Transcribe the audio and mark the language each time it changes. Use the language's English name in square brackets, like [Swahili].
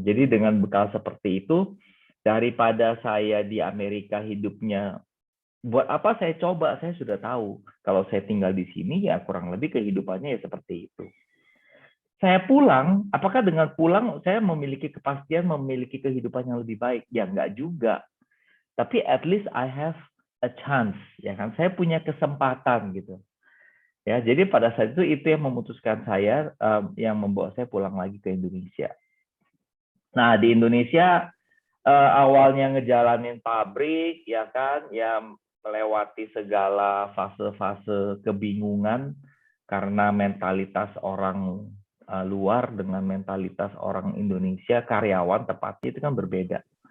[Indonesian] Jadi dengan bekal seperti itu, daripada saya di Amerika hidupnya, buat apa saya coba? Saya sudah tahu. Kalau saya tinggal di sini, ya kurang lebih kehidupannya ya seperti itu. Saya pulang, apakah dengan pulang saya memiliki kepastian, memiliki kehidupan yang lebih baik? Ya enggak juga. Tapi [English] at least I have a chance, [Indonesian] ya kan? Saya punya kesempatan gitu. Ya, jadi pada saat itu yang memutuskan saya, yang membawa saya pulang lagi ke Indonesia. Nah, di Indonesia awalnya ngejalanin pabrik, ya kan, ya melewati segala fase-fase kebingungan karena mentalitas orang luar dengan mentalitas orang Indonesia, karyawan tepatnya itu kan berbeda.